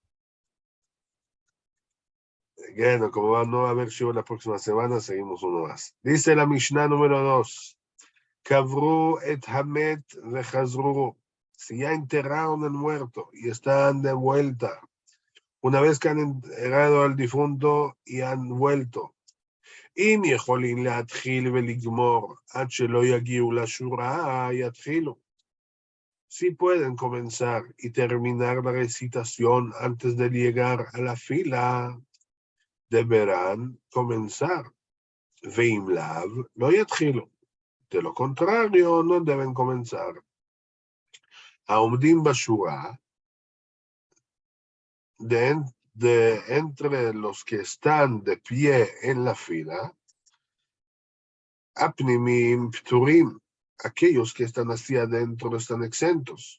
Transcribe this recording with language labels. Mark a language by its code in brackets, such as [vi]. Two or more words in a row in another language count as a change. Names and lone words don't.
[es] Bueno, como no va a haber show la próxima semana, seguimos uno más. Dice la Mishnah número 2. [he] קברו את המת וחזרו. [es] Si ya enterraron el muerto y están de vuelta, una vez que han enterrado al difunto y han vuelto, [he] אם יכולים להתחיל ולגמור עד שלא יגיעו לשורה, יתחילו. [es] Si pueden comenzar y terminar la recitación antes de llegar a la fila, deberán comenzar. [he] ואם לאו, לא יתחילו. [es] De lo contrario, no deben comenzar. [he] העומדים בשורה, [es] entre los que están de pie en la fila, [he] הפנימיים פטורים, [es] aquellos que están hacia adentro están exentos.